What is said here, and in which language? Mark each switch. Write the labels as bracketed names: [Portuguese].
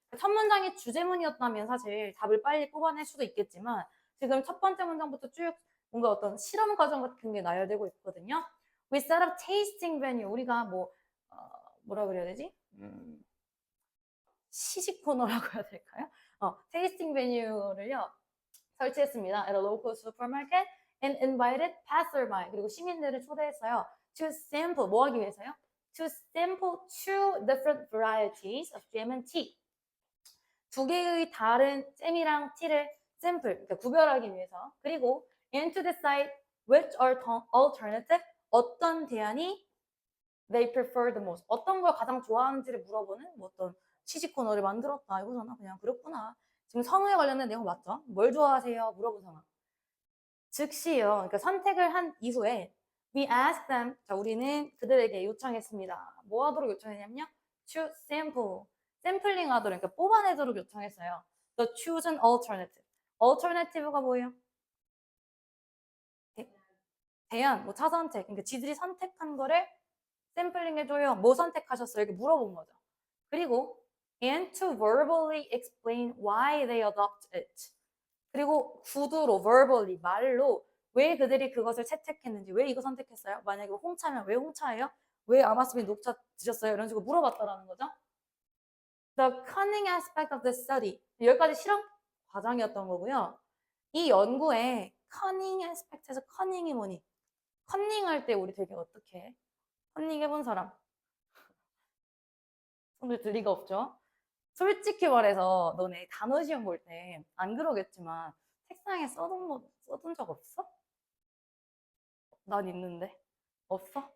[Korean] 첫 문장이 주제문이었다면 사실 답을 빨리 뽑아낼 수도 있겠지만 지금 첫 번째 문장부터 쭉 뭔가 어떤 실험 과정 같은 게 나열되고 있거든요. [English] We set up tasting venue. [Korean] 우리가 뭐라 그래야 되지? 시식 코너라고 해야 될까요? 테이스팅 메뉴를요 설치했습니다. [English] At a local supermarket and invited passerby. [Korean] 그리고 시민들을 초대했어요. [English] To sample, [Korean] 뭐 하기 위해서요? [English] To sample two different varieties of jam and tea. [Korean] 두 개의 다른 잼이랑 티를 simple, 그러니까 구별하기 위해서. 그리고 [English] and to decide which alternative, [Korean] 어떤 대안이 [English] they prefer the most, [Korean] 어떤 걸 가장 좋아하는지를 물어보는 뭐 어떤 취직 코너를 만들었다 이거잖아. 그냥 그렇구나. 지금 성우에 관련된 내용 맞죠? 뭘 좋아하세요? 물어본 상황. 즉시요. 그러니까 선택을 한 이후에 [English] we ask them, [Korean] 자 우리는 그들에게 요청했습니다. 뭐 하도록 요청했냐면요. [English] to sample, [Korean] 샘플링 하도록, 그러니까 뽑아내도록 요청했어요. [English] the chosen alternative. alternative가 [Korean] 뭐예요? 대안, 뭐 차선택. 그러니까 지들이 선택한 거를 샘플링 해줘요. 뭐 선택하셨어요? 이렇게 물어본 거죠. 그리고 [English] and to verbally explain why they adopt it. [Korean] 그리고 구두로, verbally, 말로 왜 그들이 그것을 채택했는지, 왜 이거 선택했어요? 만약에 홍차면 왜 홍차예요? 왜 아마스빈 녹차 드셨어요? 이런 식으로 물어봤다라는 거죠. [English] The cunning aspect of the study. [Korean] 여기까지 실험 과정이었던 거고요. 이 연구의 cunning aspect에서 cunning이 뭐니? 컨닝 할 때 우리 되게 어떻게 해? 컨닝 해본 사람? 손을 들 리가 없죠? 솔직히 말해서 너네 단어 시험 볼 때 안 그러겠지만 책상에 써둔 적 없어? 난 있는데. 없어?